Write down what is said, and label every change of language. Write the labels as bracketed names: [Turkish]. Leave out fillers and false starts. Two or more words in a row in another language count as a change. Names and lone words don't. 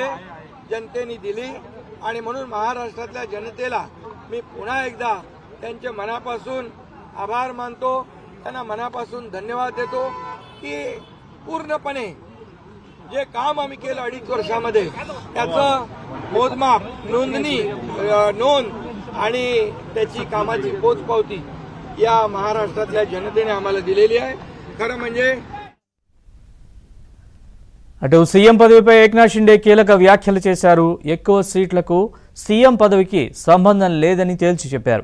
[Marathi] जनतेने दिली आणि म्हणून महाराष्ट्रातल्या जनतेला मी पुन्हा एकदा त्यांच्या मनापासून आभार मानतो, त्यांना मनापासून धन्यवाद देतो की पूर्णपणे जे काम आम्ही केलं 2.5 वर्षामध्ये त्याचं मोजमाप, नोंद आणि त्याची कामाची पोचपावती या महाराष्ट्रातल्या जनतेने आम्हाला दिलेली आहे. खरं म्हणजे [Telugu] అటు సీఎం పదవిపై ఏక్నాథ్ షిండే కీలక వ్యాఖ్యలు చేశారు. ఎక్కువ సీట్లకు సీఎం పదవికి సంబంధం లేదని తేల్చి చెప్పారు.